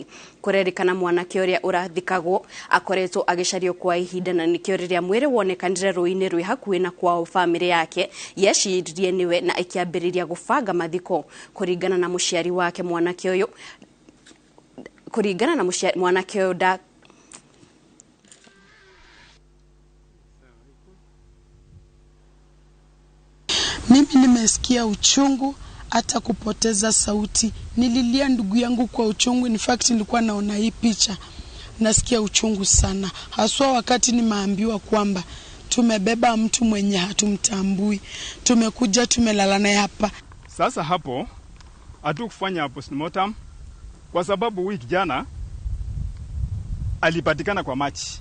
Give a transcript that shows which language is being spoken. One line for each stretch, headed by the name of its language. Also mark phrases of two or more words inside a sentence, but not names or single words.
Kikuyu: Kurerikana mwanake uria urathikagwo akoretwo agicario kwa ihinda na nikio riria mwiri wonekanire ruini rwi hakuhi na kwao family yake yeciririe niwe na ikiambiriria gufanga mathiko kuringana na muciari wake mwanake uyu mwanake uyu
Swahili: Mimi nimesikia uchungu hata kupoteza sauti. Nililia ndugu yangu kwa uchungu.
English: In fact
Swahili: nilikuwa naona hii picha. Nasikia uchungu sana. Haswa wakati nimeambiwa kwamba tumebeba mtu mwenye hatumtambui. Tumekuja tumelala naye hapa. Sasa hapo hatukufanya postmortem kwa sababu wiki jana alipatikana kwa maji.